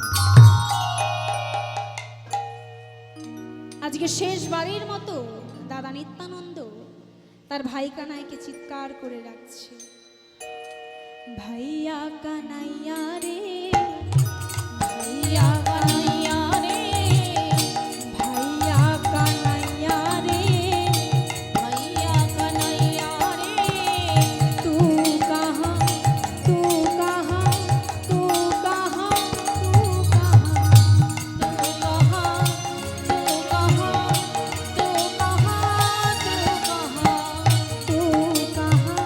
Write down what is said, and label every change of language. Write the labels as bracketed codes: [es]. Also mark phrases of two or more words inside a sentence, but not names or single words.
[bn] আজকে শেষ বাড়ির মতো দাদা নিত্যানন্দ তার ভাই কানাইকে চিৎকার করে ডাকছে, ভাইয়া কানাইয়া রে, ভাইয়া কানাইয়া রে, ভাইয়া কানাইয়া রে, [hi] भैया कन्हैया रे, तू कहाँ, तू कहाँ, तू कहाँ, तू कहाँ, तू कहाँ, तू कहाँ, तू कहाँ, तू कहाँ,